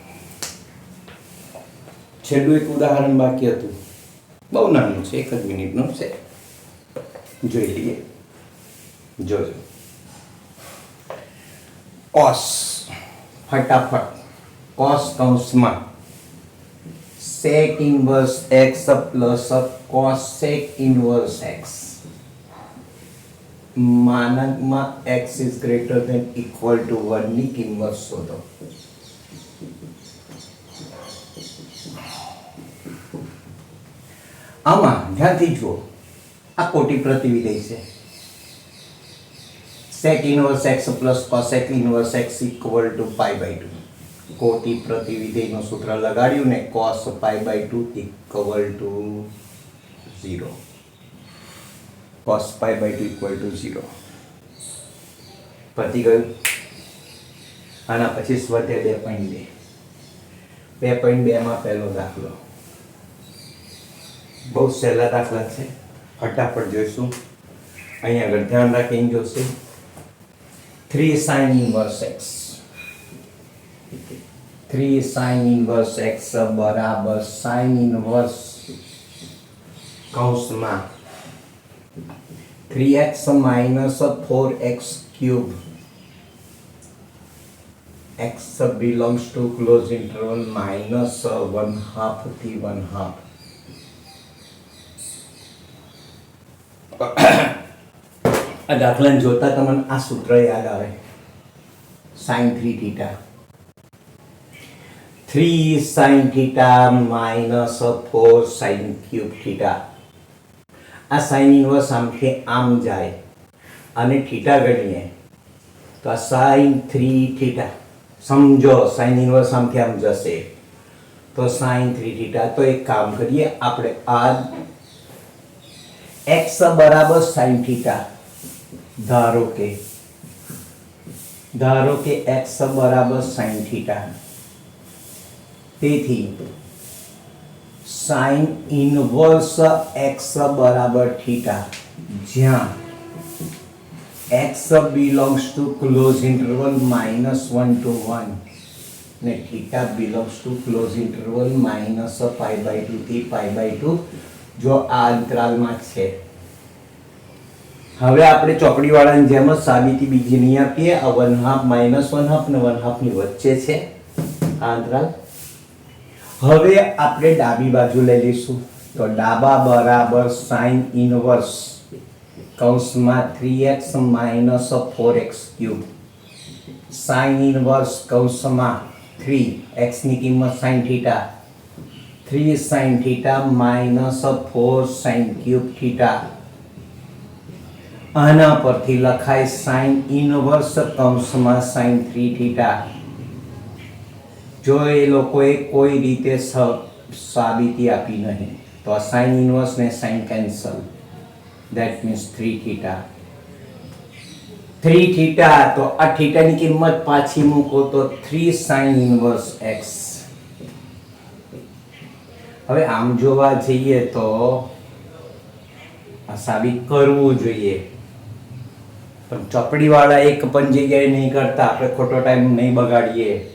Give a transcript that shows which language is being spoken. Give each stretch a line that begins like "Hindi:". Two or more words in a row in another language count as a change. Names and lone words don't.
Gujarati: છેલ્લું એક ઉદાહરણ બાકી હતું, બહુ નાનું છે, 1 જ મિનિટનું છે, જોઈ લઈએ. જોજો કોસ, ફટાફટ કોસ કૌંસમાં
English: sec inverse x plus cosec inverse x
Gujarati: માનકમાં
English: x is greater than equal to 1
Gujarati: ની કિંમત શોધો. આમાં ધ્યાનથી જુઓ, આ કોટી પ્રતિવિધેય છે.
English: sec inverse x plus cosec inverse x equal to pi by 2.
Gujarati: કોટી પ્રતિવિધેયનું સૂત્ર લગાડ્યું ને,
English: cos pi by 2 equal to 0. cos pi by 2 equal to 0.
Gujarati: પતી ગયું. આના પછી સ્વાધ્યાય 2.2. 2.2 માં પહેલો દાખલો બહુ સહેલા દાખલા છે, ફટાફટ જોઈશું. અહીંયા આગળ ધ્યાન રાખીને જોશે.
English: 3 sin inverse x, 3 sin inverse x
Gujarati: બરાબર
English: sin inverse
Gujarati: કૌંસમાં
English: 3x minus 4x cube, x belongs to close interval minus 1/2
Gujarati: થી 1/2. આ દાખલાને જોતા તમને આ સૂત્ર યાદ આવે,
English: sin 3 theta, 3 sin theta minus 4 sin cube theta.
Gujarati: આ
English: sin inverse
Gujarati: આમથી આમ જાય અને theta ગણીએ તો આ
English: sin 3 theta.
Gujarati: સમજો,
English: sin inverse
Gujarati: આમથી આમ જશે તો
English: sin 3 theta.
Gujarati: તો એક કામ કરીએ આપણે, આ x બરાબર
English: sin theta
Gujarati: ધારો કે x બરાબર
English: sin theta.
Gujarati: તેથી
English: sin inverse x
Gujarati: બરાબર theta, જ્યાં
English: x belongs to close interval -1 to 1
Gujarati: ને
English: theta belongs to close interval -pi by 2
Gujarati: થી
English: pi by 2,
Gujarati: જો આ અંતરાલમાં છે. હવે આપણે ચોકડીવાળાની જેમ જ સાબિતી બીજી નહીં આપીએ. આ 1/2 -1/2 ને 1/2 ની વચ્ચે છે આ અંતરાલ. હવે આપણે ડાબી બાજુ લઈ લઈશું તો ડાબા બરાબર
English: sin inverse
Gujarati: કૌંસમાં
English: 3x minus 4x cube, sin inverse
Gujarati: કૌંસમાં 3x ની કિંમત
English: sin theta, 3 sin theta minus 4 sin cube theta.
Gujarati: આના પરથી લખાય
English: sin inverse
Gujarati: કૌંસમાં
English: sin 3 theta.
Gujarati: જો એ લોકોએ કોઈ રીતે સાબિતી આપી નહીં તો આ
English: sin inverse
Gujarati: ને
English: sin cancel, that means 3 theta.
Gujarati: 3 theta, તો આ theta ની કિંમત પાછી મૂકો તો
English: 3 sin inverse x.
Gujarati: હવે આમ જોવા જઈએ તો આ સાબિત કરવું જોઈએ, પણ ચોપડીવાળા એક પણ જગ્યાએ નહીં કરતા, આપણે ખોટો ટાઈમ નહીં બગાડીએ.